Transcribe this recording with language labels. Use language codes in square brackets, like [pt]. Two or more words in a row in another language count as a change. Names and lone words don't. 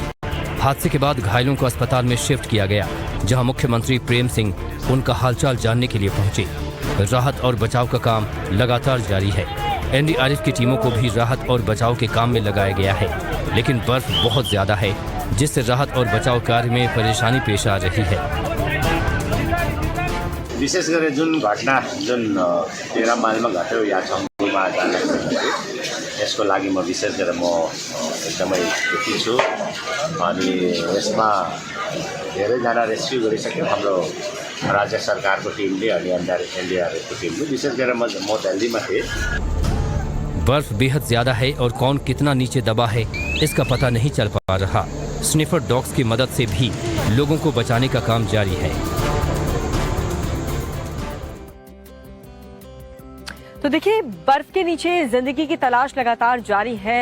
[hi] हादसे के बाद घायलों को अस्पताल में शिफ्ट किया गया, जहां मुख्यमंत्री प्रेम सिंह उनका हालचाल जानने के लिए पहुंचे। राहत और बचाव का काम लगातार जारी है। एनडीआरएफ की टीमों को भी राहत और बचाव के काम में लगाया गया है, लेकिन बर्फ बहुत ज्यादा है, जिससे राहत और बचाव कार्य में परेशानी पेश आ रही है। [ne] विशेष गरी जुन घटना जुन 13 माइलमा घट्यो या छङ्गुमा जाँदाखेरि यसको लागि म विशेष गरेर म एकदमै दुःखी छु। अनि यसमा धेरैजना रेस्क्यु गरिसक्यो हाम्रो राज्य सरकारको टिमले अनि एनडीआरएफको टिमले। विशेष गरेर म दिल्लीमा थिएँ। [hi] बर्फ बेहद ज्यादा है और कौन कितना नीचे दबा है इसका पता नहीं चल पा रहा। [en] sniffer dogs [hi] की मदद से भी लोगों को बचाने का काम जारी है। तो देखिए, बर्फ के नीचे जिंदगी की तलाश लगातार जारी है।